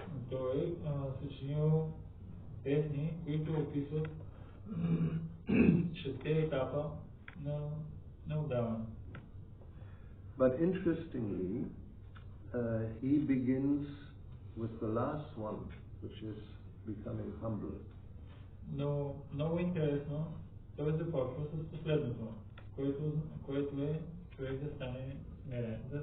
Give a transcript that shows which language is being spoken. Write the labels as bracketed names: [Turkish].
[Bulgarian] Той съчинил песни, които описват 6 етапа на отдаване. [English] But interestingly, he begins with the last one, which is becoming humble. [Bulgarian] Но много интересно, той започва с последното, което е човек да стане смирен.